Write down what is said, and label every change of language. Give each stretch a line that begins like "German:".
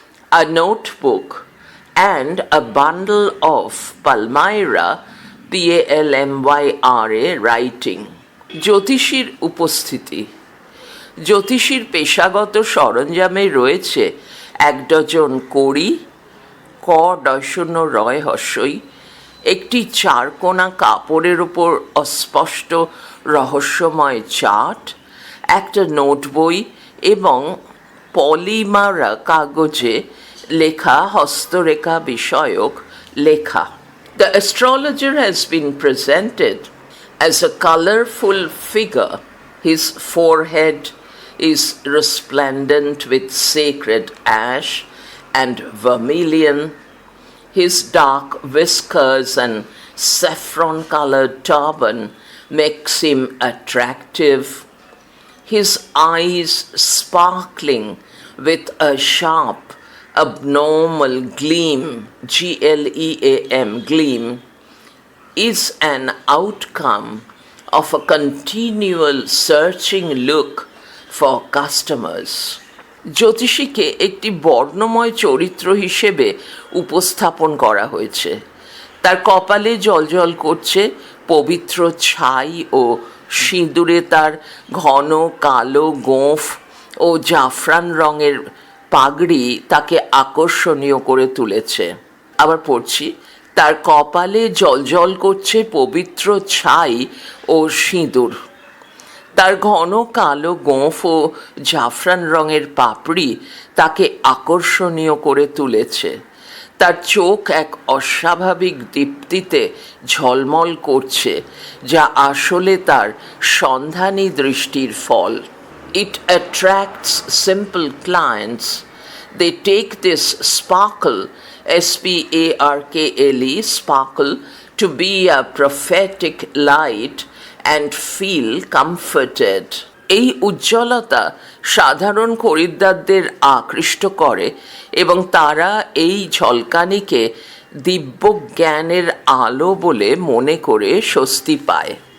English: a notebook, and a bundle of Palmyra, Palmyra writing.
Bangla: জ্যোতিষীর উপস্থিতি। জ্যোতিষীর পেশাগত সরঞ্জামে রয়েছে 1 ডজন কড়ি, ক ডশন্য রয় হস্যই, একটি 4 কোণা কাপড়ের ওপর অস্পষ্ট রহস্যময় চার্ট, একটা নোট বই এবং পলিমারা কাগজে লেখা হস্তরেখা বিষয়ক লেখা।
English: The astrologer has been presented as a colorful figure. His forehead is resplendent with sacred ash and vermilion. His dark whiskers and saffron-colored turban makes him attractive. His eyes sparkling with a sharp, abnormal gleam, gleam, gleam, is an outcome of a continual searching look for customers.
Bangla: জ্যোতিষীকে একটি বর্ণময় চরিত্র হিসেবে উপস্থাপন করা হয়েছে। তার কপালে জ্বলজ্বল করছে পবিত্র ছাই ও সিঁদুরে তার ঘন কালো গোঁফ ও জাফরান রঙের পাগড়ি তাকে আকর্ষণীয় করে তুলেছে। আবার পড়ছি, তার কপালে জ্বলজ্বল করছে পবিত্র ছাই ও সিঁদুর। তার ঘন কালো গোঁফ ও জাফরান রঙের পাপড়ি তাকে আকর্ষণীয় করে তুলেছে। তার চোখ এক অস্বাভাবিক দীপ্তিতে ঝলমল করছে, যা আসলে তার সন্ধানী দৃষ্টির ফল।
English: It attracts simple clients. They take this sparkle, sparkle, sparkle, to be a prophetic light and feel comforted.
Bangla: এই উজ্জ্বলতা সাধারণ খরিদ্দারদের আকৃষ্ট করে এবং তারা এই ঝলকানিকে দিব্য জ্ঞানের আলো বলে মনে করে স্বস্তি পায়।